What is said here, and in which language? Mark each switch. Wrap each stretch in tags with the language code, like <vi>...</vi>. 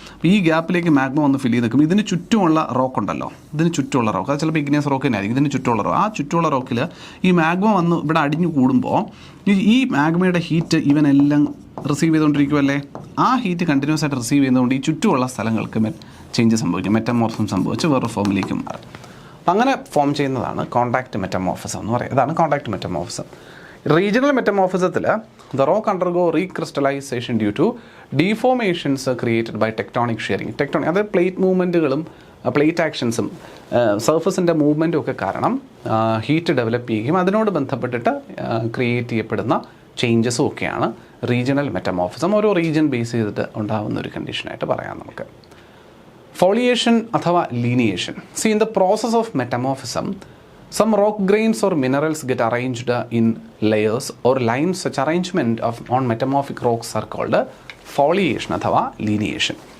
<ml>അപ്പോൾ ഈ ഗ്യാപ്പിലേക്ക് മാഗ്മ വന്ന് ഫില്ല് ചെയ്ത് നിൽക്കും. ഇതിന് ചുറ്റുമുള്ള റോക്ക് ഉണ്ടല്ലോ, ഇതിന് ചുറ്റുമുള്ള റോക്ക്, അത് ചിലപ്പോൾ ഇഗ്നിയസ് റോക്ക് തന്നെ ആയിരിക്കും. ഇതിന് ചുറ്റുമുള്ള റോക്ക്, ആ ചുറ്റുമുള്ള റോക്കിൽ ഈ മാഗ്മ വന്ന് ഇവിടെ അടിഞ്ഞു കൂടുമ്പോൾ ഈ മാഗ്മയുടെ ഹീറ്റ് ഇവനെല്ലാം റിസീവ് ചെയ്തുകൊണ്ടിരിക്കുമല്ലേ. ആ ഹീറ്റ് കണ്ടിന്യൂസ് ആയിട്ട് റിസീവ് ചെയ്യുന്നതുകൊണ്ട് ഈ ചുറ്റുമുള്ള സ്ഥലങ്ങൾക്ക് ചേഞ്ച് സംഭവിക്കും, മെറ്റമോർഫിസം സംഭവിച്ച് വേറൊരു ഫോമിലേക്ക് മാറും. അപ്പം അങ്ങനെ ഫോം ചെയ്യുന്നതാണ് കോണ്ടാക്റ്റ് മെറ്റമോർഫിസം എന്ന് പറയുന്നത്. അതാണ് contact metamorphism. Regional മെറ്റമോർഫിസത്തിൽ</ml> <en>the rock undergo recrystallization due to deformations created by tectonic shearing.</en> <ml>അത് പ്ലേറ്റ് മൂവ്മെൻറ്റുകളും പ്ലേറ്റ് ആക്ഷൻസും സർഫസിൻ്റെ മൂവ്മെൻറ്റും ഒക്കെ കാരണം ഹീറ്റ് ഡെവലപ്പ് ചെയ്യുകയും അതിനോട് ബന്ധപ്പെട്ടിട്ട് ക്രിയേറ്റ് ചെയ്യപ്പെടുന്ന ചേഞ്ചസും ഒക്കെയാണ് റീജിയണൽ മെറ്റമോർഫിസം. ഓരോ റീജിയൻ ബേസ് ചെയ്തിട്ട് ഉണ്ടാകുന്ന ഒരു കണ്ടീഷനായിട്ട് പറയാം നമുക്ക്. ഫോളിയേഷൻ അഥവാ ലീനിയേഷൻ.</ml> <en>See, in the process of metamorphism, some rock grains or minerals get arranged in layers or lines. Such arrangement on metamorphic rocks are called foliation</en> <ml>അഥവാ ലീനിയേഷൻ.</ml>